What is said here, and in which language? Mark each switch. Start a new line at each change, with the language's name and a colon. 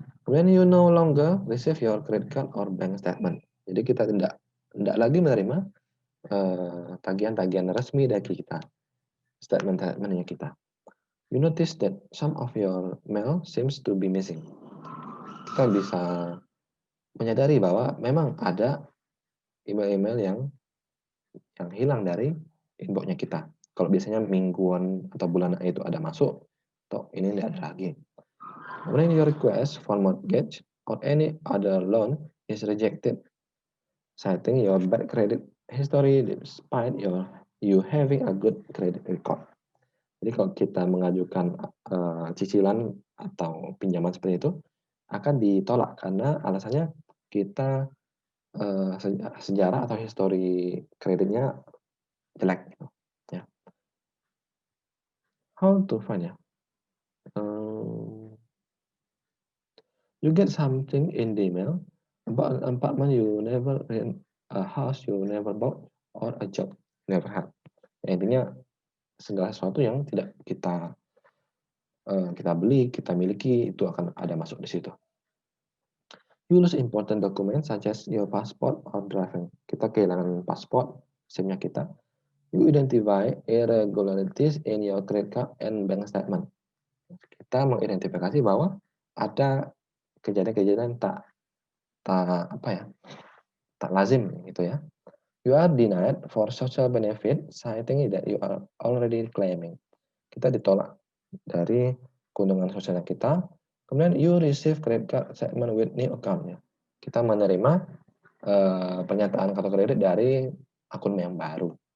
English: When you no longer receive your credit card or bank statement.
Indonesian: Jadi kita tidak lagi menerima tagihan-tagihan resmi dari kita, statement-statementnya kita.
English: You notice that some of your mail seems to be missing.
Indonesian: Kita bisa menyadari bahwa memang ada email-email yang hilang dari inbox-nya kita. Kalau biasanya mingguan atau bulanan itu ada masuk, toh ini tidak ada lagi.
English: When your request for mortgage or any other loan is rejected, citing your bad credit history despite you having a good credit record.
Indonesian: Jadi kalau kita mengajukan cicilan atau pinjaman seperti itu akan ditolak karena alasannya kita sejarah atau histori kreditnya jelek gitu, ya.
English: How to find ya? You get something in the mail about an apartment you never rent, a house you never bought, or a job never had.
Indonesian: Ya, intinya segala sesuatu yang tidak kita beli, kita miliki itu akan ada masuk di situ.
English: You lose important documents such as your passport or driving. Kita kehilangan paspor, SIM-nya kita. You identify irregularities in your credit card and bank statement.
Indonesian: Kita mengidentifikasi bahwa ada kejadian-kejadian tak lazim gitu ya.
English: You are denied for social benefit citing that you are already claiming.
Indonesian: Kita ditolak dari keuntungan sosial kita.
English: Kemudian you receive credit card statement with new account ya.
Indonesian: Kita menerima pernyataan kartu kredit dari akun yang baru.